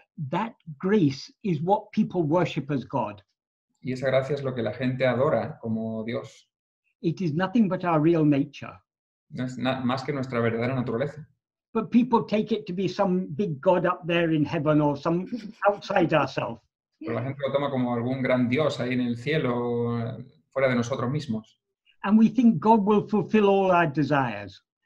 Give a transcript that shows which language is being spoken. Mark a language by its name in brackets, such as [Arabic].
[English] That grace is what people worship as God. [Spanish] Y esa gracia es lo que la gente adora como Dios. [English] It is nothing but our real nature. [Spanish] No es más que nuestra verdadera naturaleza. [English] But people take it to be some big God up there in heaven or some outside ourselves. [Spanish] Pero la gente lo toma como algún gran Dios ahí en el cielo, fuera de nosotros mismos. [English] And we think God will fulfill all our desires.